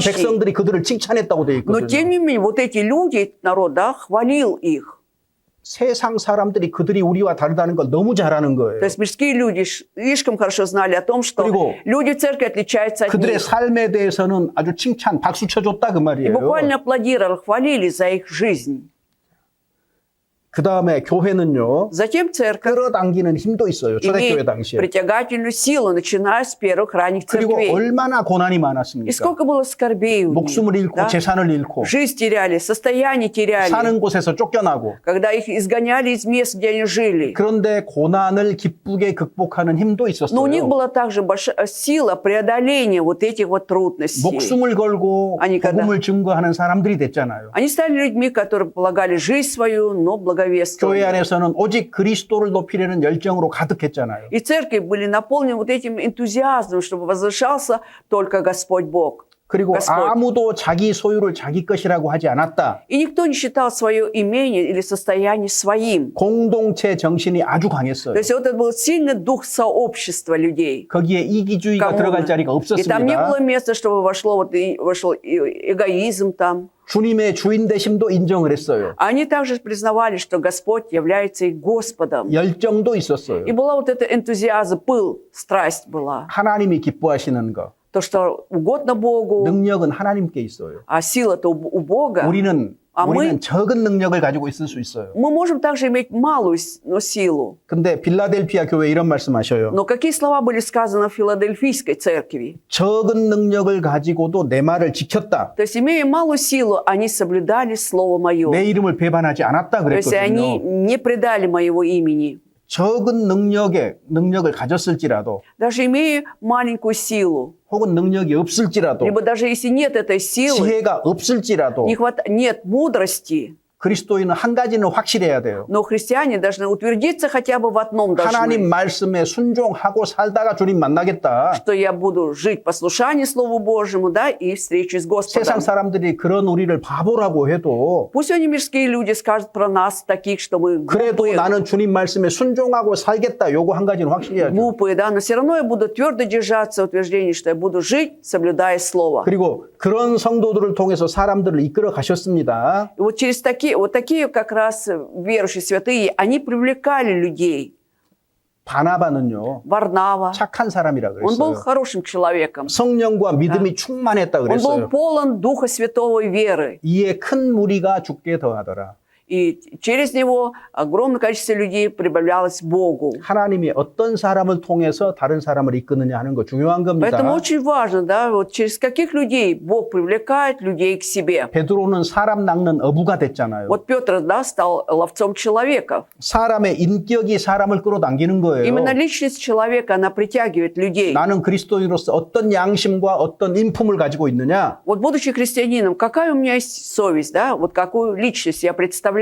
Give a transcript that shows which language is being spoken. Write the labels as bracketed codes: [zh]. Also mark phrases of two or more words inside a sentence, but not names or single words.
[ru] почти. [ko] 백성들이 그들을 칭찬했다고 되어 [ru] Но тем [ko] 있거든요. [ru] не менее, вот эти люди, народ, да, хвалил их. [ko] 세상 사람들이 그들이 우리와 다르다는 걸 너무 잘 아는 거예요. [ru] То есть мирские люди слишком хорошо знали о том, что [ko] 그리고 [ru] люди в церкви отличаются от [ko] 그들의 [ru] них. [ko] 삶에 대해서는 아주 칭찬, 박수 쳐줬다 그 [ru] И [ko] 말이에요. [ru] буквально аплодировали, хвалили за их жизнь. [ko] 그 다음에 교회는요, [ru] Затем церковь [ko] 끌어당기는 힘도 있어요. 초대교회 [ru] имеет [ko] 당시에. [ru] притягательную силу, начиная с первых ранних [ko] 그리고 [ru] церквей. [ko] 얼마나 고난이 [ru] И [ko] 많았습니까? [ru] сколько было скорбей у них, [ko] 목숨을 잃고 [ru] да? [ko] 재산을 잃고 [ru] Жизнь теряли, состояние теряли, [ko] 사는 곳에서 쫓겨나고 [ru] когда их изгоняли из мест, где они жили. [ko] 그런데 고난을 기쁘게 극복하는 힘도 [ru] Но у них [ko] 있었어요. [ru] была также большая сила преодоления вот этих вот трудностей. [ko] 목숨을 걸고 [ru] 아니, когда- [ko] 복음을 증거하는 사람들이 됐잖아요. [ru] Они стали людьми, которые полагали жизнь свою, но [ko] 교회 [ru] благовествовали. [ko] 안에서는 오직 그리스도를 높이려는 열정으로 가득했잖아요. [ru] И церкви были наполнены вот этим энтузиазмом, чтобы возвышался только Господь Бог. [ko] 그리고 [ru] Господь. [ko] 아무도 자기 소유를 자기 것이라고 하지 않았다. [ru] И никто не считал свое имение или состояние своим. [ko] 공동체 정신이 아주 강했어요. [ru] То есть вот это был сильный дух сообщества людей. [ko] 거기에 이기주의가 들어갈 자리가 [ru] И там не [ko] 없었습니다. [ru] было места, чтобы вошел эгоизм там. [ko] 주님의 주인 되심도 인정을 했어요. [ru] Они также признавали, что Господь является их Господом. [ko] 열정도 있었어요. [ru] И была вот эта энтузиазм, пыл, страсть была. [ko] 하나님이 기뻐하시는 거. [ru] То, что угодно Богу, [ko] 능력은 하나님께 있어요. [ru] а сила-то у Бога. [ko] 우리는 아, 우리는 적은 능력을 가지고 있을 수 있어요. [ru] Мы можем также иметь малую силу. [ko] 근데 빌라델피아 교회 이런 말씀하셔요. [ru] Но какие слова были сказаны в Филадельфийской церкви? [ko] 적은 능력을 가지고도 내 말을 지켰다. [ru] То есть, имея малую силу, они соблюдали Слово Мое. [ko] 내 이름을 배반하지 않았다 [ru] То есть, они [ko] 그랬거든요. [ru] не предали Моего имени. [ko] 적은 능력을 가졌을지라도 [ru] Даже имея маленькую силу, [ko] 혹은 능력이 없을지라도 [ru] либо даже если нет этой силы, [ko] 지혜가 없을지라도 [ru] нет мудрости, [ko] 그리스도인은 한 가지는 확실해야 돼요. [ru] но христиане должны утвердиться хотя бы в одном [ko] 하나님 [ru] должны, [ko] 말씀에 순종하고 살다가 주님 만나겠다. [ru] что я буду жить в послушании Слову Божьему, да, и встрече с Господом. [ko] 세상 사람들이 그런 우리를 바보라고 해도 [ru] Пусть они мирские люди скажут про нас таких, что мы [ko] 그래도 [ru] глупые, [ko] 나는 주님 말씀에 순종하고 살겠다. 요거 한 가지는 확실해야죠. [ru] глупые, да, но все равно я буду твердо держаться утверждения, что я буду жить, соблюдая Слово. [ko] 그리고 그런 성도들을 통해서 사람들을 이끌어 가셨습니다. [ru] И вот через такие как раз верующие святые, они привлекали людей. [ko] 바나바는요. [ru] Варнава, [ko] 착한 사람이라 [ru] он был [ko] 그랬어요. [ru] хорошим человеком. [ko] 성령과 믿음이 충만했다 [ru] Он был [ko] 그랬어요. [ru] полон Духа Святого и веры. [ko] 이에 큰 무리가 죽게 더하더라. [ru] И через него огромное количество людей прибавлялось Богу. [ko] 하나님이 어떤 사람을 통해서 다른 사람을 이끄느냐 하는 거 중요한 겁니다. [ru] Поэтому очень важно, да, вот через каких людей Бог привлекает людей к себе. [ko] 베드로는 사람 낚는 어부가 됐잖아요. [ru] Вот Петр, да, стал ловцом человеков. [ko] 사람의 인격이 사람을 끌어당기는 거예요. [ru] Именно личность человека, она притягивает людей. [ko] 나는 그리스도인으로서 어떤 양심과 어떤 인품을 가지고 있느냐? [ru] Вот будучи христианином, какая у меня есть совесть, да, вот какую личность я представляю.